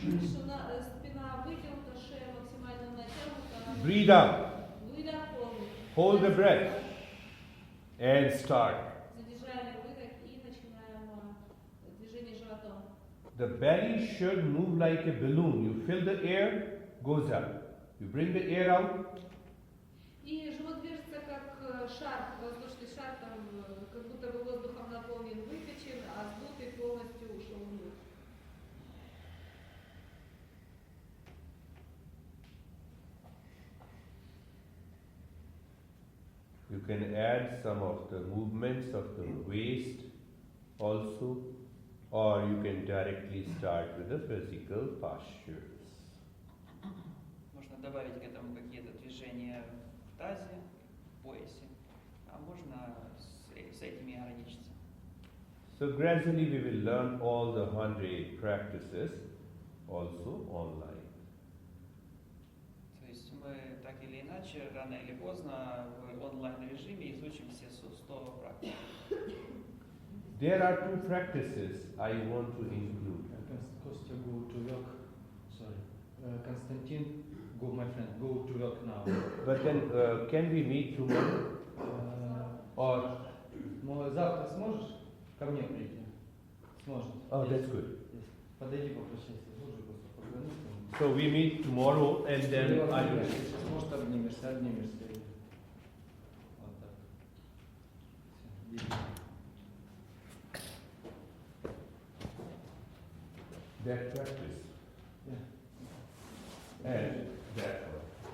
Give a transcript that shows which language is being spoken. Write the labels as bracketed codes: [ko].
[ru] Спина вытянута, шея максимально натянута. [en] Breathe out. [ru] Выдох полный. [en] Hold the breath. And start. [ru] Задержали выдох и начинаем движение животом. [en] The belly should move like a balloon. You fill the air, goes up. You bring the air out, [ru] И живот движется как шар, воздушный шар, там, как будто бы воздухом наполнен, выкачен, а сдутый полностью ушел вниз. [en] you can add some of the movements of the waist also, or you can directly start with the physical postures. [ru] Можно добавить к этому какие-то движения в тазе, в поясе, а можно с этими ограничиться. [en] So gradually we will learn all the 100 practices also online. [ru] То есть мы так или иначе, рано или поздно, в онлайн-режиме изучим все 100 практик. [en] There are two practices I want to include. Kostya, go to work. Sorry. Konstantin, go, my friend, go to work now. But then can we meet tomorrow? Or [ru] Завтра сможешь? ко мне прийти. Сможете? [en] Oh, that's good. [ru] Подойди, попрощайся. Слушай, просто позвони. [en] So we meet tomorrow and then I will. [ru] Сейчас, может, обнимешься. Вот так. Всё, иди. [en] That practice Yeah. and that one.